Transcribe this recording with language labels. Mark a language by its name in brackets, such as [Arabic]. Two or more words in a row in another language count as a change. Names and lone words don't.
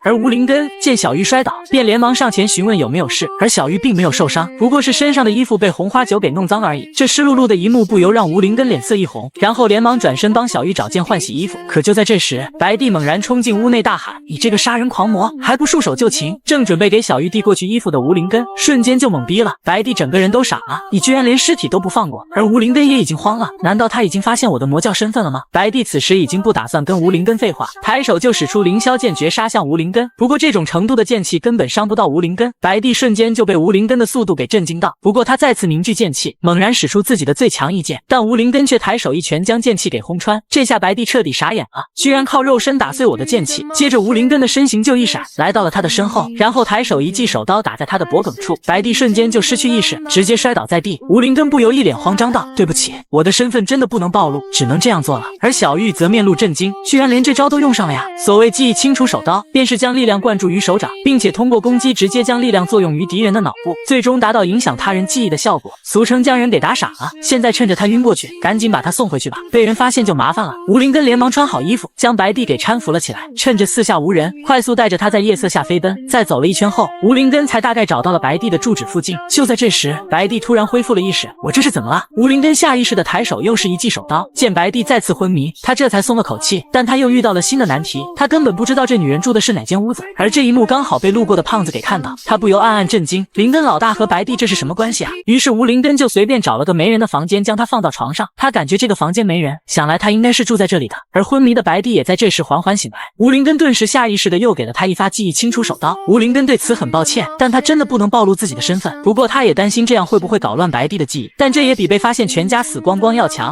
[Chinese] 而吳靈根見小玉摔倒，便連忙上前詢問有沒有事，而小玉並沒有受傷，不過是身上的衣服被紅花酒給弄髒而已。這濕漉漉的一幕不由讓吳靈根臉色一紅，然後連忙轉身幫小玉找件換洗衣服。可就在這時，白帝猛然衝進屋內大喊，你這個殺人狂魔，還不束手就擒！正準備給小玉遞過去衣服的吳靈根瞬間就懵逼了，白帝整個人都都傻了，你居然连屍體都不放过。而吴林根也已經慌了，难道他已經發現我的魔教身份了吗？白帝此时已经不打算跟吴林根廢話，抬手就使出凌霄劍絕殺向吳林根。不過這種程度的劍氣根本傷不到吳林根，白帝瞬間就被吴林根的速度給震驚到。不過他再次凝聚劍氣，猛然使出自己的最強一劍，但吳林根卻抬手一拳將剑氣給轟穿。這下白帝徹底傻眼了，居然靠肉身打碎我的劍氣。接着吳林根的身形就一閃，來到了他的身後，然後抬手一記手刀打在他的脖颈處，白帝瞬間就失去意識，直接摔倒在地。吳林根不由一臉慌張道：“對不起，我的身份真的不能暴露，只能這樣做了。” 而小玉則面露震驚，居然連這招都用上了呀！所謂記憶清除手刀，便是將力量灌注於手掌，並且通過攻擊直接將力量作用於敵人的腦部，最終達到影響他人記憶的效果，俗稱將人給打傻了。現在趁着他暈過去，趕緊把他送回去吧，被人發現就麻煩了。吳林根連忙穿好衣服，將白帝給搀扶了起来，趁着四下無人，快速帶着他在夜色下飛奔。在走了一圈後，吳林根才大概找到了白帝的住址附近。就在這時，白帝突然恢復了意識，我這是怎麼了？吳林根下意識的抬手又是一記手刀，見白帝再次昏迷，他這才鬆了口氣。但他又遇到了新的難題，他根本不知道这女人住的是哪間屋子，而這一幕剛好被路過的胖子給看到，他不由暗暗震驚，林根老大和白帝這是什麼關係啊？於是吳林根就隨便找了個沒人的房間，將他放到床上。他感覺這個房間沒人，想來他應該是住在這裡的。而昏迷的白帝也在這時緩緩醒來，吳林根頓時下意識的又給了他一發記憶清除手刀。吳林根對此很抱歉，但他真的不能暴露自己的身份。不過他也擔心這樣會不會搞亂白帝的記憶，但這也比被發現全家死光光要強。